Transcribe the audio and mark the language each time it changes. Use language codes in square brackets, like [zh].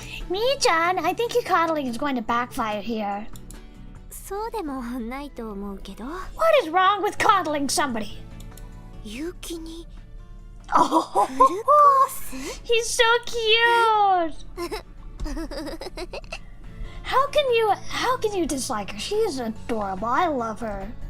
[en] Mi-chan, I think your coddling is going to backfire here. [ja] そうでもないと思うけど。 [en] What is wrong with coddling somebody? [ja] 勇気に。 [en] Oh, he's so cute. How can you dislike her? She is adorable. I love her.